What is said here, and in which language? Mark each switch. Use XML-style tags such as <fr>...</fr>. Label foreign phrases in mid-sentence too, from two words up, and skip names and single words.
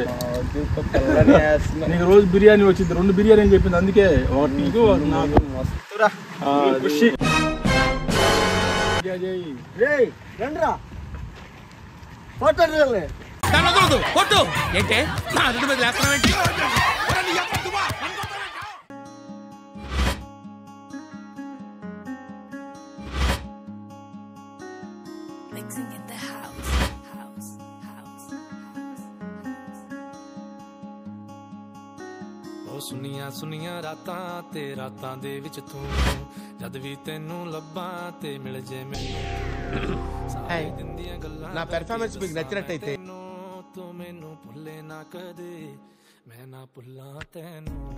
<te>నీకు రోజు బిర్యానీ వచ్చింది, 2 బిర్యానీ అని చెప్పింది, అందుకే ఒకటి నీకు ఒకటి నాకు. ఖుషి. రండిరా ఫోటో కొట్టు ఏంటే నా అదుపు మీద లేస్తున్నావేంటి?</te> <en>Mixing in the house.</en> <pa>ਉਹ ਸੁਨੀਆਂ ਰਾਤਾਂ ਤੇ ਰਾਤਾਂ ਦੇ ਵਿੱਚ ਤੂੰ ਜਦ ਵੀ ਤੈਨੂੰ ਲੱਭਾਂ ਤੇ ਮਿਲ ਜੇ ਮੈਨੂੰ ਸਾਰੇ ਦਿਨ ਦੀਆਂ ਗੱਲਾਂ</pa> <te>నా పెర్ఫార్మెన్స్ మీకు నచ్చినట్టయితే</te> <pa>ਤੂੰ ਮੈਨੂੰ ਭੁੱਲੇ ਨਾ ਕਦੇ ਮੈਂ ਨਾ ਭੁੱਲਾਂ ਤੈਨੂੰ.</pa>